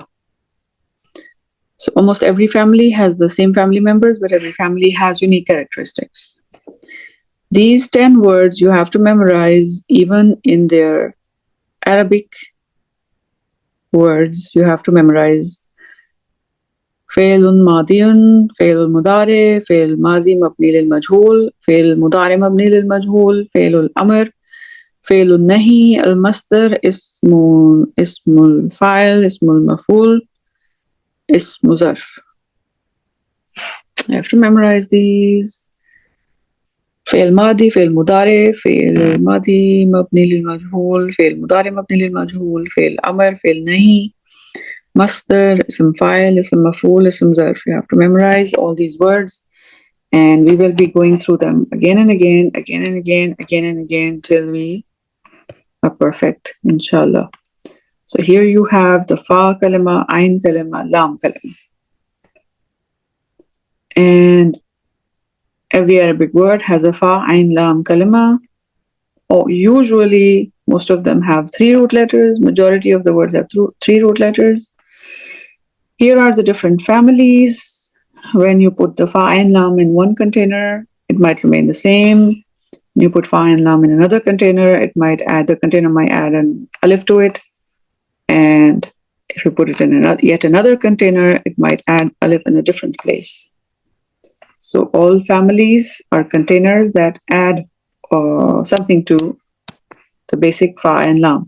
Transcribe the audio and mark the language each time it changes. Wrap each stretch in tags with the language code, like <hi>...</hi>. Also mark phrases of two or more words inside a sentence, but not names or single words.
<en>So almost every family has the same family members, but every family has unique characteristics. These 10 words you have to memorize even in their Arabic words. You have to memorize</en> <ar>فعل ماض، فعل المضارع، فعل ماض مبني للمجهول، فعل مضارع مبني للمجهول، فعل الأمر، فعل النهي، المصدر، اسم الفاعل، اسم المفعول، اسم ظرف.</ar> <en>I have to memorize these.</en> <ar>فعل ماضي فعل مضارع فعل ماضي مبني للمجهول فعل مضارع مبني للمجهول فعل أمر فعل نهي مصدر اسم فاعل اسم مفعول اسم ظرف.</ar> <en>You have to memorize all these words and we will be going through them again and again, again and again, again and again till we are perfect, inshallah. So here you have the</en> <ar>فاء كلمة، عين كلمة، لام كلمة.</ar> <en>And every Arabic word has a</en> <ar>فاء، عين, لام كلمة.</ar> <en>Or usually, most of them have 3 root letters. Majority of the words have 3 root letters. Here are the different families. When you put the</en> <ar>فاء، عين,</ar> <en>lam in one container, it might remain the same. When you put fa and lam in another container, the container might add an alif to it. And if you put it in yet another container, it might add alif in a different place. So all families are containers that add something to the basic fa and lam.</en>